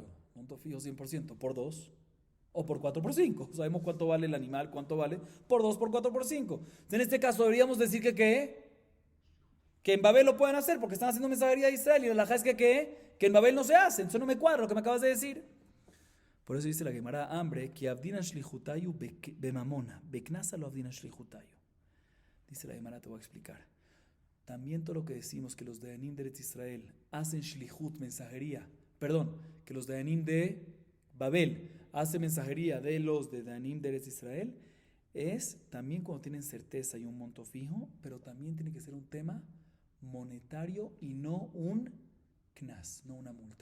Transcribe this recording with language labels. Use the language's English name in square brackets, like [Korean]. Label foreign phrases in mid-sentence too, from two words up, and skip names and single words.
[Spanish] Monto fijo 100%. ¿Por 2? O por 4 por 5. Sabemos cuánto vale el animal, cuánto vale. Por 2, por 4, por 5. En este caso deberíamos decir que ¿qué? Que en Babel lo pueden hacer porque están haciendo mensajería de Israel. Y la halajá es que ¿qué? Que en Babel no se hace. Entonces no me cuadra lo que me acabas de decir. Por eso dice la Gemara, hambre, que [Aramaic] עבדינן שליחותייהו בממונא, בקנסא לא עבדינן שליחותייהו. [Spanish] Dice la Gemara, te voy a explicar. También todo lo que decimos que los Dayanim de Eretz Israel hacen shlichut, mensajería, que los Dayanim de Babel hacen mensajería de los de Dayanim de Eretz Israel, es también cuando tienen certeza y un monto fijo, pero también tiene que ser un tema monetario y no un knas, no una multa.